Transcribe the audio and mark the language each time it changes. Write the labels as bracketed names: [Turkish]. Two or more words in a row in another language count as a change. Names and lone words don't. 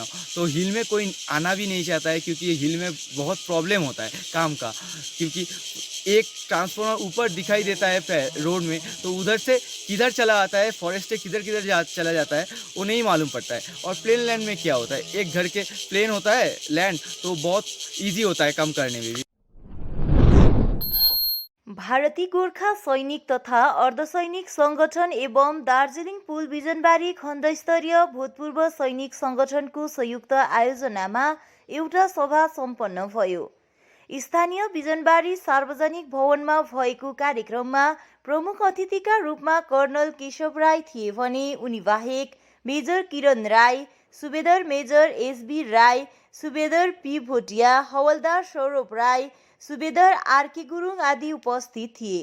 [Hindi] तो हिल में कोई आना भी नहीं चाहता है क्योंकि हिल में बहुत प्रॉब्लम होता है काम का, क्योंकि एक ट्रांसफॉर्मर ऊपर दिखाई देता है रोड में, तो उधर से किधर चला आता है, फॉरेस्ट से किधर चला जाता है वो नहीं मालूम पड़ता है। और [English] plain land [Hindi] में क्या होता है, एक घर के प्लेन होता है लैंड, तो बहुत ईजी होता है काम करने में भी। [Nepali] भारतीय गोर्खा सैनिक तथा अर्धसैनिक संगठन एवं दार्जिलिङ पुल बिजनबारी खण्डस्तरीय भूतपूर्व सैनिक संगठनको संयुक्त आयोजनामा एउटा सभा सम्पन्न भयो। स्थानीय बिजनबारी सार्वजनिक भवनमा भएको कार्यक्रममा प्रमुख अतिथिका रूपमा कर्नल केशव राई थिए भने उनी बाहेक मेजर किरण राई, सुबेदार मेजर एसबी राई, सुबेदार पी भोटिया, हवलदार सौरभ राई, सुबेदार आरके गुरुङ आदि उपस्थित थिए।